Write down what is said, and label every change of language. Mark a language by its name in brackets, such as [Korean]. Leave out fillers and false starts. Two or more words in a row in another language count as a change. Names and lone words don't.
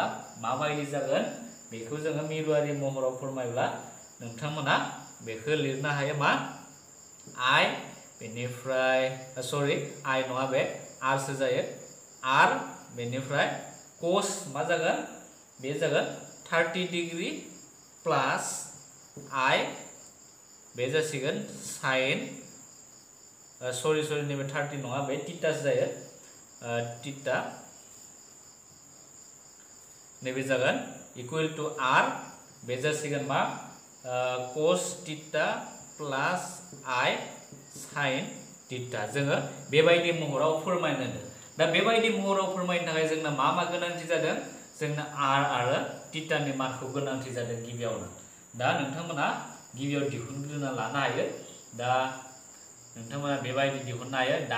[Bodo] माबायदि जागोन बेखौ जोङो मिरुआरि महराव फोरमायब्ला नोंथांमोना बेखौ लिरनो हायो मा i बेनिफ्राय सरि i नङा बे r सो जायो r बेनिफ्राय cos मा जागोन बे जागोन [English] 30 degree plus i [Bodo] बे जासिगोन sin सरि नैबे 30 नङा बे थिटा जायो थिटा नैबे जागोन [English] equal to r [Bodo] बे जासिगोन मा [English] cos theta plus i sin theta [Bodo] जोङो बेबायदि महराव फोरमायनो दा बेबायदि महराव फोरमायनो थाखाय जोंना मा गोनांथि जादों जोंना r आरो थिटानि मानखौ गोनांथि जादों गिबियावनो दा नोंथांमोना गिबियाव दिहुनग्रोना लानो हायो दा नोंथांमोना बेबायदि दिहुननो हायो